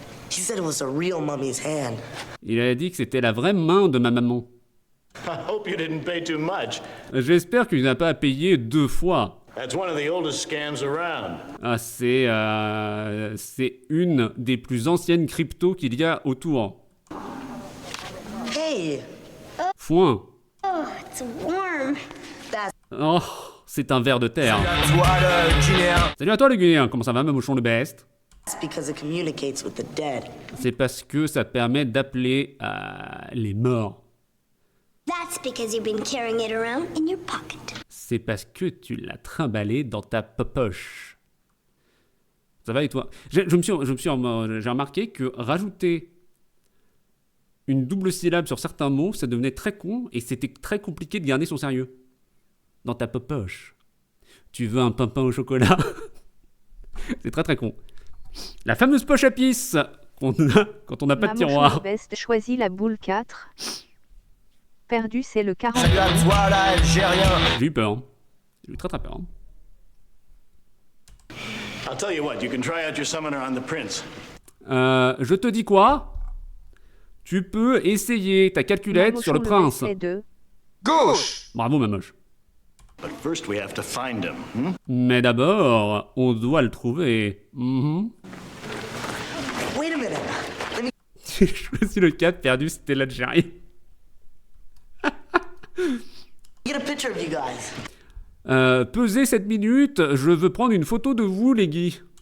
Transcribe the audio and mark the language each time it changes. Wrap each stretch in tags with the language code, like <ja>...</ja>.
<en>He said it was a real mummy's hand.</en> <fr>Il a dit que c'était la vraie main de ma maman.</fr> <en>I hope you didn't pay too much.</en> <fr>J'espère qu'il n'a pas à payer 2 fois.</fr> <en>That's one of the oldest scams around.</en> <fr>Ah, c'est une des plus anciennes cryptos qu'il y a autour.</fr> <en>Hey,</en> <fr>Foin.</fr> <en>Oh, it's warm.</en> <fr>Oh, c'est un ver de terre. Toi le Guinéen. Salut à toi le Guinéen, comment ça va, Mamouchon le best?</fr> <en>that's because it communicates with the dead.</en> <fr>C'est parce que ça permet d'appeler les morts. That's because you've been carrying it around in your pocket. C'est parce que tu l'as trimballé dans ta poche. Ça va et toi? J'ai remarqué que rajouter une double syllabe sur certains mots, ça devenait très con et c'était très compliqué de garder son sérieux. Dans ta poche. Tu veux un pain au chocolat? C'est très très con. La fameuse poche à pisse qu'on a quand on n'a pas de tiroir. Best choisit la boule 4. Perdu, c'est le 40. Salut à toi l'Algérien. J'ai eu peur. Hein. J'ai eu très très peur. Hein.</fr> <en>I'll tell you what, you can try out your summoner on the prince.</en> <fr>Je te dis quoi? Tu peux essayer ta calculette sur le prince. Gauche. Bravo, Mamoche.</fr> <en>But first we have to find him.</en> <fr>Mais d'abord, on doit le trouver. Mhm.</fr> <en>Wait a minute. Let me.</en> <fr>J'ai choisi le 4, perdu, c'était l'Algérie.</fr> <en>picture of you guys.</en> <fr>Pesez 7 minutes, je veux prendre une photo de vous, les Guy.</fr>